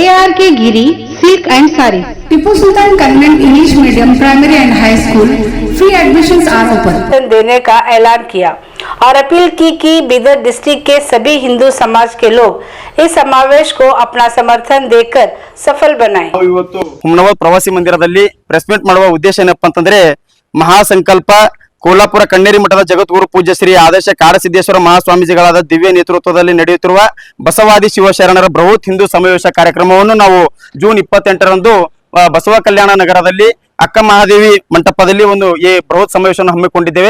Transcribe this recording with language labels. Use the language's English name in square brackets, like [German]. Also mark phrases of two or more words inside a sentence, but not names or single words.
[English] ARK गिरी सिल्क एंड साड़ी, टिपू सुल्तान कन्वेंट इंग्लिश मीडियम प्राइमरी एंड हाई स्कूल, free admissions are open [Hindi] देने का ऐलान किया और अपील की कि बीदर डिस्ट्रिक्ट के सभी हिंदू समाज के लोग इस समावेश को अपना समर्थन देकर सफल बनाएं। [Kannada] ಇವತ್ತು ಹುಮ್ನಾಬಾದ್ ಪ್ರವಾಸಿ ಮಂದಿರದಲ್ಲಿ [English] press meet [Kannada] ಮಾಡುವ ಉದ್ದೇಶ ಏನಪ್ಪಾ ಅಂತಂದ್ರೆ, ಮಹಾಸಂಕಲ್ಪ ಕೋಲಾಪುರ ಕಣ್ಣೇರಿ ಮಠದ ಜಗದ್ಗುರು ಪೂಜ್ಯ ಶ್ರೀ ಆದೇಶ ಕಾಡಸಿದ್ದೇಶ್ವರ ಮಹಾಸ್ವಾಮೀಜಿಗಳಾದ ದಿವ್ಯ ನೇತೃತ್ವದಲ್ಲಿ ನಡೆಯುತ್ತಿರುವ ಬಸವಾದಿ ಶಿವಶರಣರ ಬೃಹತ್ ಹಿಂದೂ ಸಮಾವೇಶ ಕಾರ್ಯಕ್ರಮವನ್ನು ನಾವು ಜೂನ್ 28ರಂದು ಬಸವ ಕಲ್ಯಾಣ ನಗರದಲ್ಲಿ ಅಕ್ಕ ಮಹಾದೇವಿ ಮಂಟಪದಲ್ಲಿ ಒಂದು ಈ ಬೃಹತ್ ಸಮಾವೇಶವನ್ನು ಹಮ್ಮಿಕೊಂಡಿದ್ದೇವೆ।